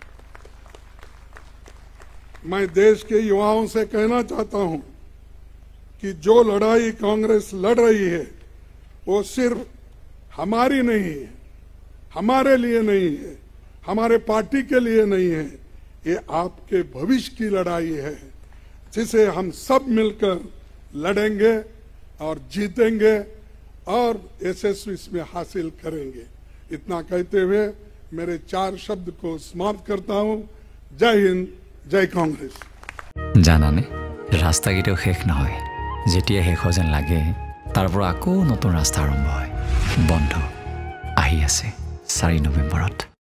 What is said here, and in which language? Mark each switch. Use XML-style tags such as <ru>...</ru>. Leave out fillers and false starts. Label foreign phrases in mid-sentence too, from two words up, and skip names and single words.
<hi>मैं देश के युवाओं से कहना चाहता हूं कि जो लड़ाई कांग्रेस लड़ रही है वो सिर्फ हमारी नहीं है, हमारे लिए नहीं है, हमारे पार्टी के लिए नहीं है, ये आपके भविष्य की लड़ाई है, जिसे हम सब मिलकर लड़ेंगे। और जीतेंगे और यशस्वी इसमें हासिल करेंगे। इतना कहते हुए मेरे 4 शब्द को समाप्त करता हूं। जय हिंद, जय कांग्रेस।</hi> <as>জানানে ৰাস্তা কেতিয়াও শেষ নহয়, যেতিয়া শেষ হয় যেন লাগে তাৰ পৰা আকৌ নতুন ৰাস্তা আৰম্ভ হয়। বন্ধ আহি আছে 4 নৱেম্বৰত।</as>